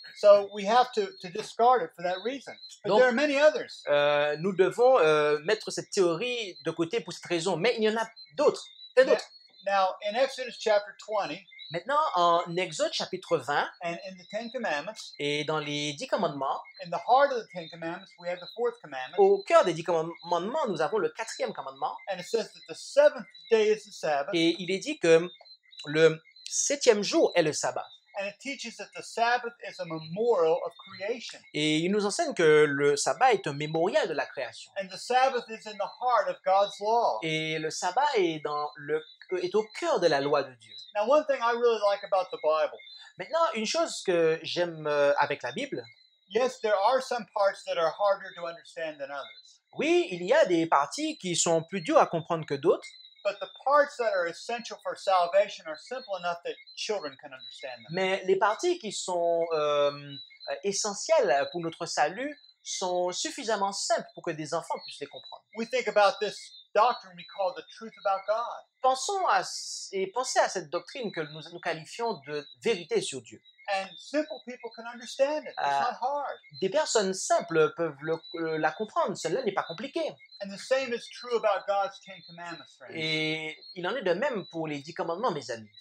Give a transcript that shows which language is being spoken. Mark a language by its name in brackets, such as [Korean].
[English] So we have to discard it for that reason. But [French] Donc, [English] there are many others. [French] Nous devons mettre cette théorie de côté pour cette raison, mais il y en a d'autres. Plein d'autres. [English] Now, in Exodus chapter 20 [French] Maintenant, en Exode chapitre 20 [English] and in the Ten Commandments, [French] et dans les 10 commandements, [English] in the heart of the Ten Commandments, we have the fourth commandment. [French] au cœur des 10 commandements, nous avons le 4e commandement. [English] And it says that the seventh day is the Sabbath. [French] Et il est dit que le 7e jour est le sabbat. [English] And it teaches that the Sabbath is a memorial of creation. [French] Et il nous enseigne que le sabbat est un mémorial de la création. [English] And the Sabbath is in the heart of God's law. [French] Et le sabbat est au cœur de la loi de Dieu. [English] Now, one thing I really like about the Bible [French] Maintenant, une chose que j'aime avec la Bible, [English] Yes, there are some parts that are harder to understand than others. [French] Oui, il y a des parties qui sont plus dures à comprendre que d'autres, [English] But the parts that are essential for salvation are simple enough that children can understand them. [French] mais les parties qui sont essentielles pour notre salut sont suffisamment simples pour que des enfants puissent les comprendre. [English] We think about this doctrine we call the truth about God. [French] Pensez à cette doctrine que nous qualifions de vérité sur Dieu. [English] And simple people can understand it. It's Ah. not hard. [French] Des personnes simples peuvent la comprendre, cela n'est pas compliqué. [English] And the same is true about God's Ten Commandments, friends, [French] Et il en est de même pour les 10 commandements, mes amis,